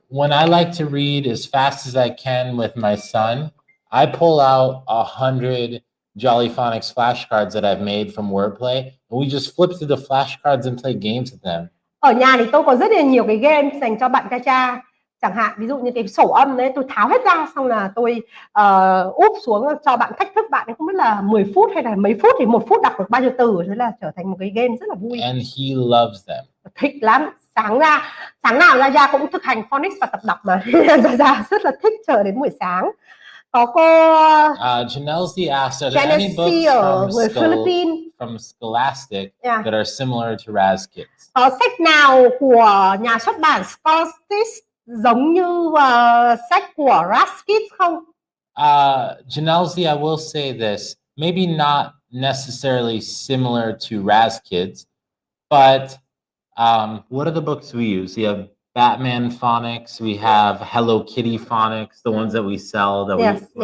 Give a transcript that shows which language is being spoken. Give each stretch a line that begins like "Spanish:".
English: When I like to read as fast as I can with my son, I pull out 100 Jolly Phonics flashcards that I've made from Wordplay, and we just flip through the flashcards and play games with them.
Vietnamese: Ở nhà thì tôi có rất là nhiều cái game dành cho bạn cha. Chẳng hạn ví dụ như cái sổ âm đấy, tôi tháo hết ra xong là tôi úp xuống cho bạn thách thức bạn ấy, không biết là 10 phút hay là mấy phút thì 1 phút đọc được bao nhiêu từ, thế là trở thành một cái game rất là vui.
English: And he loves them.
Vietnamese: Thích lắm. Sáng nào ra cũng thực hành phonics và tập đọc mà. Ra rất là thích chờ đến buổi sáng. Có cô
English: Janelle asked, are there any books
Vietnamese: ở người Philippines
English: from Scholastic Yeah. that are similar to Raz Kids?
Vietnamese: Có sách nào của nhà xuất bản Scholastic giống như sách của Raskit không?
English: Janelzy, I will say this, maybe not necessarily similar to Raz Kids, but what are the books we use? We have Batman Phonics, we have Hello Kitty Phonics, the ones that we sell. That Yes, we